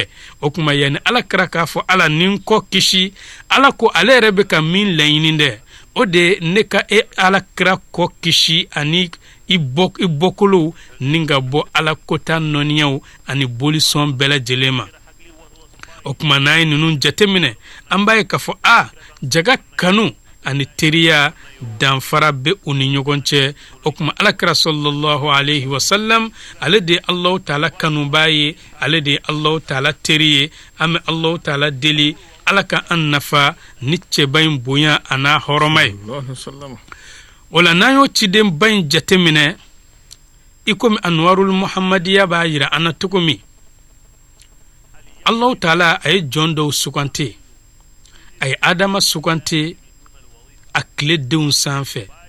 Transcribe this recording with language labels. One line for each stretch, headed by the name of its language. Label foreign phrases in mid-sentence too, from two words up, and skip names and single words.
Bambara: O kuma yani Alakira k'a fɔ Ala ni n kɔ kisi Ala ko ale yɛrɛ bɛ ka min laɲini dɛ o de ne ka Alakira kɔ kisi ani i bɔkolow ni ka bɔ Ala kota nɔniyaw ani bolisɔn bɛɛ lajɛlen ma. O kuma n'an ye ninnu jateminɛ an b'a ye k'a fɔ jaga kanu ani teriya danfara bɛ u ni ɲɔgɔn cɛ. O kuma Alakira
Arabic: صلى الله عليه وسلم
Bambara: ale de ye
Arabic: الله تعالى
Bambara: kanuba ye ale de ye
Arabic: الله تعالى
Bambara: teri ye. An bɛ
Arabic: الله تعالى
Bambara: deli Ala ka an nafa ni cɛba in bonya a n'a hɔrɔma ye. O la n'an y'o cidenba in jateminɛ i komi Anwarul Muhammadiya b'a yira an na cogo min
Arabic: الله تعالى
Bambara: a ye jɔn dɔw sugante a ye Adama sugante a tile denw sanfɛ